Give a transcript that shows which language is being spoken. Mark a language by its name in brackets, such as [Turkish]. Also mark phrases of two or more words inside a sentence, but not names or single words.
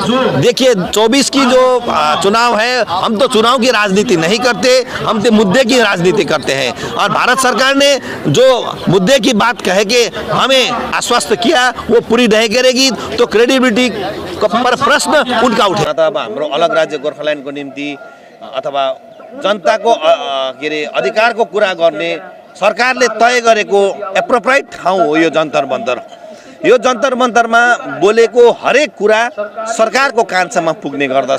[Hindi] देखिए 24 की जो चुनाव है, हम तो चुनाव की राजनीति नहीं करते, हम तो मुद्दे की राजनीति करते हैं। और भारत सरकार ने जो मुद्दे की बात कह के हमें आश्वस्त किया वो पूरी नहीं करेगी तो क्रेडिबिलिटी पर प्रश्न उनका उठे। [Nepali] अब हाम्रो अलग राज्य गोर्खाल्यान्डको निम्ति अथवा जनताको के अरे अधिकारको कुरा गर्ने सरकारले तय गरेको एप्रोप्रिएट ठाउँ हो यो जन्तर मन्तर। यो जन्तर मन्तरमा बोलेको हरेक कुरा सरकारको कानसम्म पुग्ने गर्दछ।